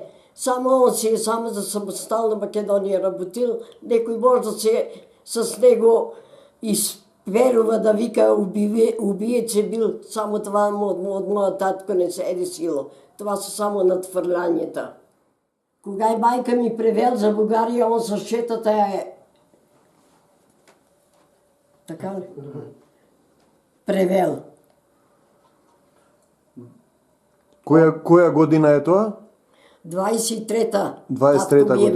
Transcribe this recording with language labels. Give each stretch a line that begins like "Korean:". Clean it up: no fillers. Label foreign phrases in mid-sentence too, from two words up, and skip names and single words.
Bulgarian: Само он си е само за самостоятелна Македония работил.
Macedonian: Некој може да се с него изперува да вика убиец е бил.
Bulgarian: Само това од моя татко не се е десило. Това са само надфрлянията.
Macedonian: Кога и майка ми превел за Бугарија, он с четата е...
Bulgarian: Така ли? Превел.
Macedonian: Која година е тоа? 23-та. 23-та година.